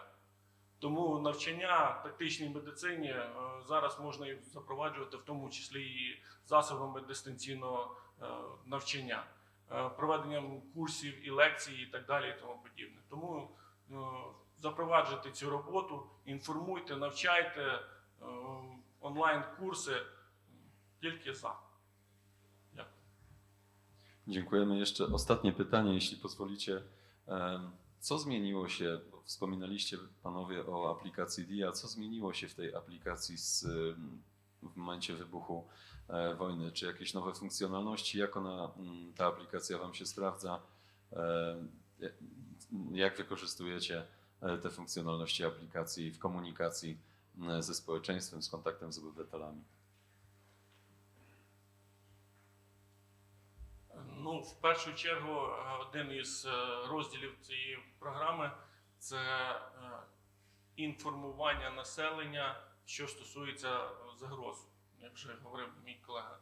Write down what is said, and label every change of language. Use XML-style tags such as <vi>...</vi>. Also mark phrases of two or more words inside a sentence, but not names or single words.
<uk>Тому навчання тактичній медицині зараз можна і запроваджувати, в тому числі і засобами дистанційного навчання, проведенням курсів і лекцій і так далі і тому подібне. Тому запроваджуйте цю роботу, інформуйте, навчайте, онлайн-курси, тільки за. Дякую.</uk> <pl>Dziękujemy. Jeszcze ostatnie pytanie, jeśli pozwolicie. Co zmieniło się, bo wspominaliście panowie o aplikacji DIA, co zmieniło się w tej aplikacji w momencie wybuchu wojny? Czy jakieś nowe funkcjonalności? Jak ta aplikacja wam się sprawdza? Jak wykorzystujecie te funkcjonalności aplikacji w komunikacji ze społeczeństwem, z kontaktem z obywatelami?</pl> <uk>Ну, в першу чергу, один із розділів цієї програми – це інформування населення, що стосується загроз, як вже говорив мій колега.</uk>